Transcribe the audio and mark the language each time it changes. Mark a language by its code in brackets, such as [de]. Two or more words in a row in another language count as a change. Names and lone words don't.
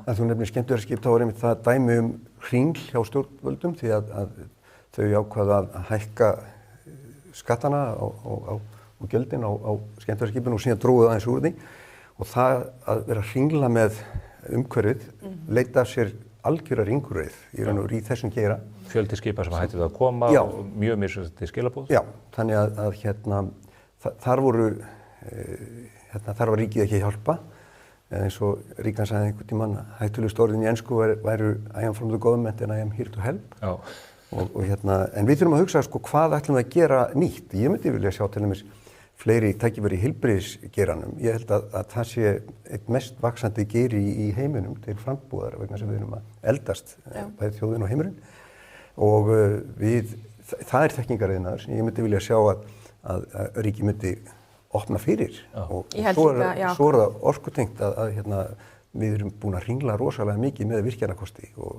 [is] Þú nefnir skemmtiferðaskip, þá er einmitt það dæmi hringl hjá stjórnvöldum því að þau ákvaða að hækka skattana og gjöldin á skemmtiferðaskipinu og síðan dróðu aðeins úr því og það að vera að hringla með umhverfið leita af sér algjöra ringurreið í þessum geira. Fjöldi skipa sem hætti það að koma og mjög mismunandi skilaboð. Já, þannig að þar var ríkið ekki að hjálpa eins og Ríkan sagði einhvern tímann hættulegust orðin í ensku væru [en] I am from the government and I am here to help [is] en við þurfum að hugsa hvað ætlum við að gera nýtt. Ég myndi vilja sjá til dæmis fleiri tækifæri í heilbrigðisgeiranum. Ég held að það sé eitt mest vaxandi geiri í heiminum til frambúðar vegna sem við erum að eldast bæði þjóðin og heimurinn og það er þekkingariðnaður sem ég myndi vilja sjá að ríkið myndi opna fyrir og svo er það orkutengt að við erum búin að hringla rosalega mikið með virkjanakosti og